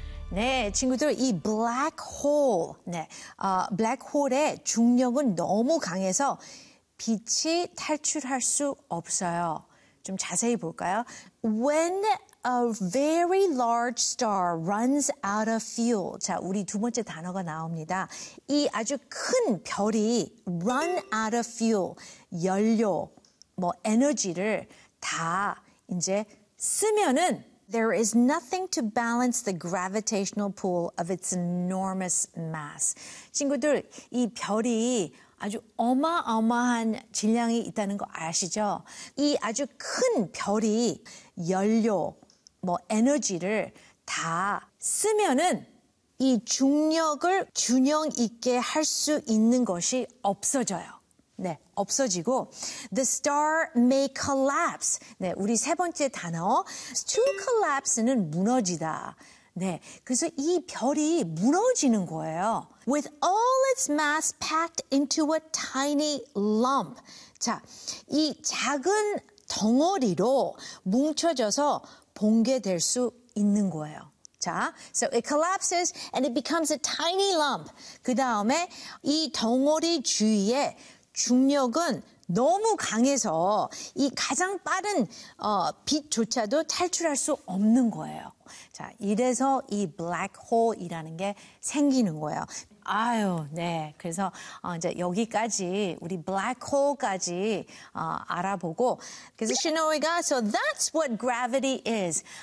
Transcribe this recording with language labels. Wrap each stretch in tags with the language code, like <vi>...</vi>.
<ko>네, 친구들, 이 black hole, 네, black hole의 중력은 너무 강해서 빛이 탈출할 수 없어요. 좀 자세히 볼까요?</ko> <en>When a very large star runs out of fuel.</en> <ko>자, 우리 두 번째 단어가 나옵니다. 이 아주 큰 별이</ko> <en>run out of fuel,</en> <ko>연료, 뭐 에너지를 다 이제 쓰면은</ko> <en>There is nothing to balance the gravitational pull of its enormous mass.</en> <ko>친구들, 이 별이 아주 어마어마한 질량이 있다는 거 아시죠? 이 아주 큰 별이 연료, 뭐 에너지를 다 쓰면은 이 중력을 균형 있게 할 수 있는 것이 없어져요.</ko> <en>네,</en> <ko>없어지고</ko> <en>The star may collapse.</en> <ko>네, 우리 세 번째 단어 To collapse는 무너지다. 네, 그래서 이 별이 무너지는 거예요.</ko> <en>With all its mass packed into a tiny lump.</en> <ko>자, 이 작은 덩어리로 뭉쳐져서 붕괴될 수 있는 거예요.</ko> <en>자, so it collapses and it becomes a tiny lump.</en> <ko>그 다음에 이 덩어리 주위에 중력은 너무 강해서 이 가장 빠른 빛조차도 탈출할 수 없는 거예요. 자, 이래서 이 black hole이라는 게 생기는 거예요. 아유, 네. 그래서 이제 여기까지 우리 black hole까지 알아보고 그래서 시노이가</ko> <en>so that's what gravity is.</en>